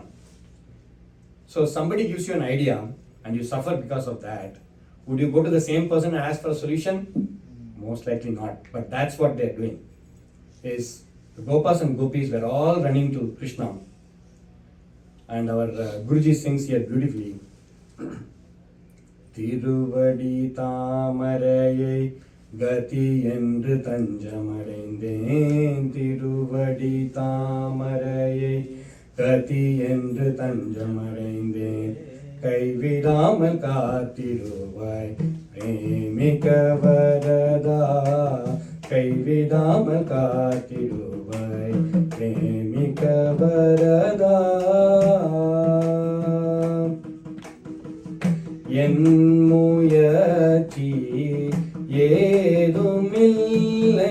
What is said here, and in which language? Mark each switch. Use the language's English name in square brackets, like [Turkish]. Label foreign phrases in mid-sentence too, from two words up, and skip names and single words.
[English] So somebody gives you an idea and you suffer because of that. Would you go to the same person and ask for a solution? Most likely not. But that's what they're doing. Is the Gopas and Gopis were all running to Krishna. And our Guruji sings here beautifully. [Tamil] திருவடி தாமரையை கதி என்று தஞ்சமடைந்தேன். திருவடி தாமரையை கதி என்று தஞ்சமடைந்தேன். கைவிடாமல் காத்திருவாய் பிரேமிக வரதா. கைவிடாமல் காத்திருவாய் பிரேமிக வரதா. என் முயற்சி ஏதுமில்லை.